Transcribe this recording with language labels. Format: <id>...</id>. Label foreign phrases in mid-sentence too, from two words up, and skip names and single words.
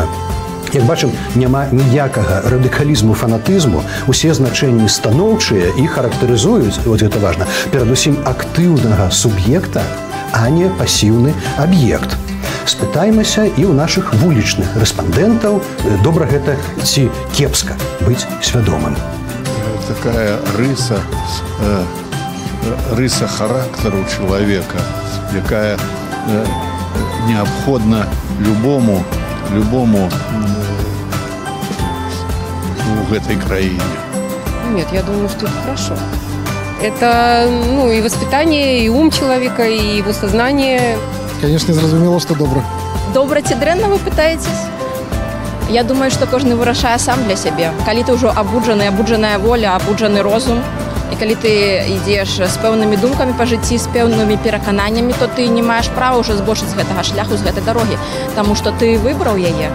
<be>Як бачым, няма ніякага радыкалізму, фанатызму, усе значэнні станоўчыя і характарызуюць, вот гэта важна, перадусім актыўнага суб'екта, а не пасіўны аб'ект. Спытаймася і ў нашых вулічных рэспандэнтаў, добра гэта ці кепска быць свядомым.</be> <ru>Такая рыса характеру человека, якая необходна любому в этой краине. Нет, я думаю, что это хорошо. Это, и воспитание, и ум человека, и его сознание. Конечно, зразумело, что добро.</ru> <be>Добра ці дрэнна,</be> <ru>вы пытаетесь?</ru> <be>Я думаю, што кожны вырашае сам для сябе. Калі ты ўжо абуджаная воля, абуджаны розум, і калі ты ідзеш з пэўнымі думкамі па жыцці, з пэўнымі перакананнямі, то ты не маеш права ўжо збочыць з гэтага шляху, з гэтай дарогі, таму што ты выбраў яе.</be>